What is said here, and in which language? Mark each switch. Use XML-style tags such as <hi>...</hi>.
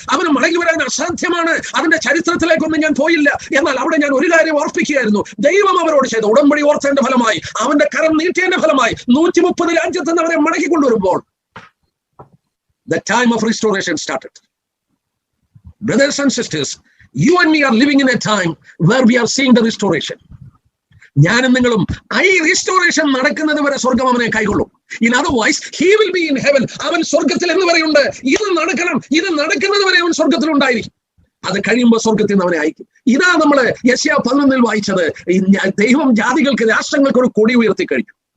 <ml>അവന് മടങ്ങി വരാൻ അസാധ്യമാണ്. അതിന്റെ ചരിത്രത്തിലേക്കൊന്നും ഞാൻ പോയില്ല. എന്നാൽ അവിടെ ഞാൻ ഒരു കാര്യം ഓർപ്പിക്കുകയായിരുന്നു. ദൈവം അവരോട് ചെയ്ത ഉടമ്പടി ഓർത്തേണ്ട ഫലമായി, അവന്റെ കരം നീട്ടിയതിന്റെ ഫലമായി 130 രാജ്യത്ത് നിന്ന് അവരെ മടക്കി കൊണ്ടുവരുമ്പോൾ</ml> <en>the time of restoration started. Brothers and sisters, you and me are living in a time where we are seeing the restoration.</en> <ml>ഞാനും നിങ്ങളും ഈ restoration നടക്കുന്നത് വരെ സ്വർഗം അവനെ കൈകൊള്ളും.</ml> <en>In otherwise, he will be in heaven.</en> <ml>അവൻ സ്വർഗത്തിൽ എന്ന് പറയുന്നുണ്ട്. ഇത് നടക്കുന്നത് വരെ അവൻ സ്വർഗത്തിൽ ഉണ്ടായിരിക്കും. അത് കഴിയുമ്പോൾ സ്വർഗത്തിൽ നിന്ന് അവനെ അയക്കും. ഇതാ നമ്മള് യെശയ്യാ 11-ൽ വായിച്ചത്. ദൈവം ജാതികൾക്ക്, രാഷ്ട്രങ്ങൾക്ക് ഒരു കൊടി ഉയർത്തി കഴിഞ്ഞു.</ml>